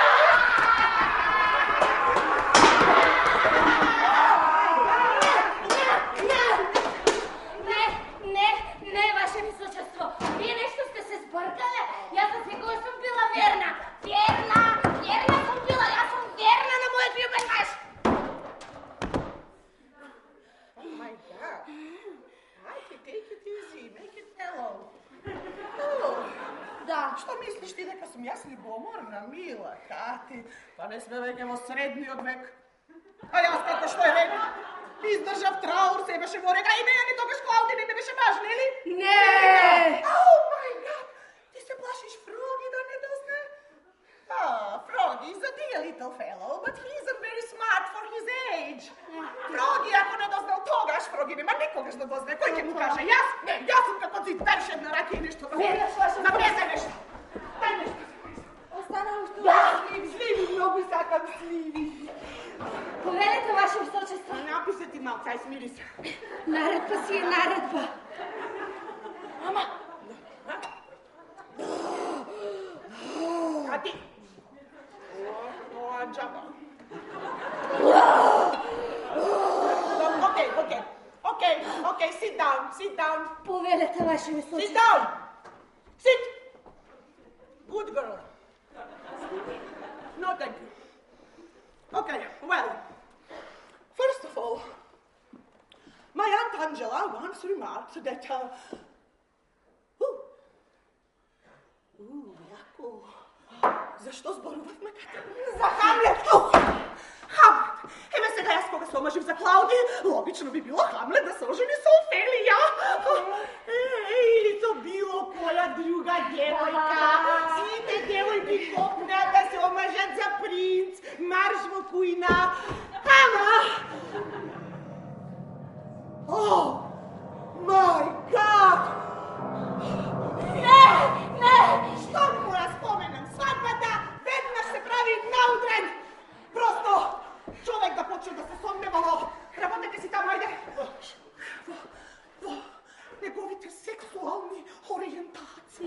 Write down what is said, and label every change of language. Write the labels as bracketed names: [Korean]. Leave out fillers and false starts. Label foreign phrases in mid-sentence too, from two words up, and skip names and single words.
[Macedonian] Не, ваше височество, вие нешто сте се збркале. Јас за секој сум била верна. Верна сум била, јас сум верна на мојот љубен маж. [English] Oh my God. Take it easy, make it mellow. [Macedonian] Да. Што мислиш ти дека сум јас љубоморна, мила Кати? Па не сме веќе во средниот век. А јас како што е ред, издржав траур, се беше во ред, а и мене ни тогаш Клауди не ме беше важна, или? Не! [English] Oh my God! [Macedonian] Ти се плашиш Фроги да не дозна? [English] Фроги is a dear little fellow, but he isn't very smart for his age. [Macedonian] Фроги, ако не дознал тогаш, Фроги нема никогаш да дозна. Кој ќе му каже? Јас? Не, јас сум како цит першен на раки и нешто да... Вераш, ваше Навлезе нешто. Дај нешто. Остана уште Сливи, многу сакам сливи. Повелете, ваше височество. Напише ти малце, ај смири се. Наредба си е наредба. Ама... Кати? Тоа джаба. [English] Okay, sit down. [Macedonian] Повелете, ваше [English] Sit [Macedonian] височество. [English] down. Sit. Good girl. No, thank you. Okay, well, first of all, my Aunt Angela once remarked that, [Macedonian] Јако, зашто зборувавме Кати? За Хамлет! Хамлет! Еве сега јас кога се омажив за Клауди, логично би било Хамлет да се ожени со Офелија. Или со било која друга девојка. Сите девојки копнат да се омажат за принц, марш во кујна. Ама... [English] Oh my God! [Macedonian] Не! Што му ја споменам? Свадбата веднаш се прави наутрен. Просто човек да почне да се сомнева во работете си таму, ајде. Во неговите сексуални ориентации.